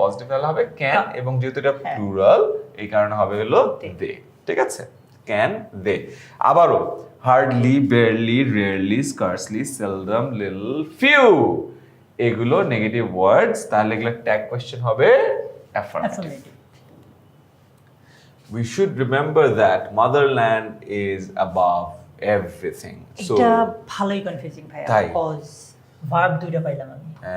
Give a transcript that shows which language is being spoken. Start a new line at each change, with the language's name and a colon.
Bangla: তাহলে হবে ক্যান, এবং যেহেতু এটা প্লুরাল, এই কারণে হবে হলো দে। ঠিক আছে? ক্যান, দে। আবারও hardly, barely, rarely, scarcely, seldom, little, few, এগুলো নেগেটিভ ওয়ার্ডস। তাহলে এগুলো ট্যাগ কোয়েশ্চেন হবে affirmative.
English: We should remember that motherland is above everything. So
Bangla: এটা ভালোই কনফিউজিং ভাই, কজ ভার্ব দুইটা পাইলাম আমি।